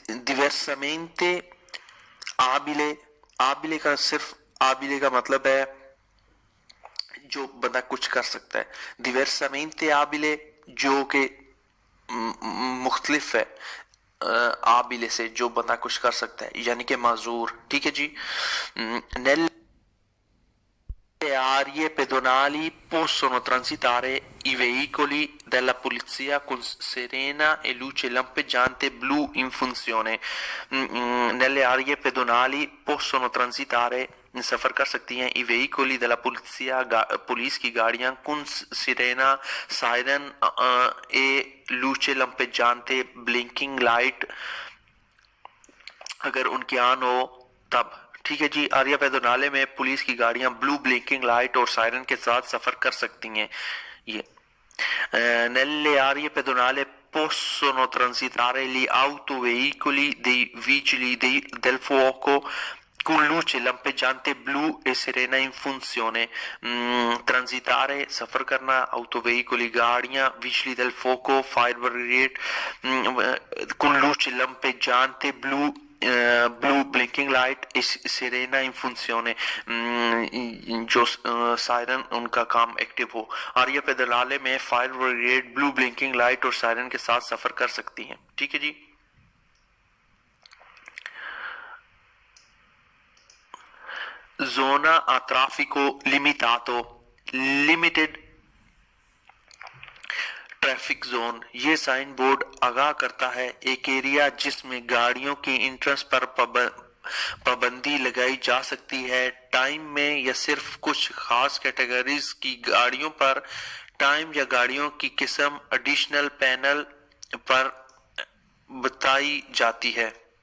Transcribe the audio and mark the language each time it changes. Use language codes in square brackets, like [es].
[hi] diversamente आबिले, आबिले का सिर्फ आबिले का मतलब है जो बंदा कुछ कर सकता है। diversamente आबिले जो कि मुख्तलिफ है आबिले से, जो बंदा कुछ कर सकता है, यानी कि माजूर। ठीक है जी। [it] nelle aree pedonali possono transitare i veicoli della polizia con sirena e luce lampeggiante blu in funzione। nelle aree pedonali possono transitare [hi] सफर कर सकती हैं [it] ई veicoli della polizia [hi] पुलिस की गाड़ियां [it] con sirena सायरन e luce lampeggiante [en] blinking light [hi] अगर उनकी आन हो तब। ठीक है जी। आर्या पेदोनाले में पुलिस की गाड़ियां ब्लू ब्लिंकिंग लाइट और सायरन के साथ सफर कर सकती हैं। [it] ये nelle aree pedonali possono transitare gli autoveicoli dei vigili del fuoco con luce lampeggiante blu e sirena in funzione। [hi] transitare सफर करना, autoveicoli गाड़ियां, [it] vigili del fuoco [en] fire brigade [it] con luce lampeggiante blu [hi] blue blinking light [it] सिरेना इन फंक्शने [hi] जो siren उनका काम active हो। आर्या पेदोनाले में fire brigade blue blinking light और siren के साथ सफर कर सकती हैं। ठीक है जी। [it] zona a traffico limitato [en] Limited traffic zone. [hi] ये साइन बोर्ड आगाह करता है एक एरिया जिसमें गाड़ियों की इंट्रेंस पर पाबंदी लगाई जा सकती है टाइम में, या सिर्फ कुछ खास कैटेगरीज की गाड़ियों पर टाइम या गाड़ियों की किस्म एडिशनल पैनल पर बताई जाती है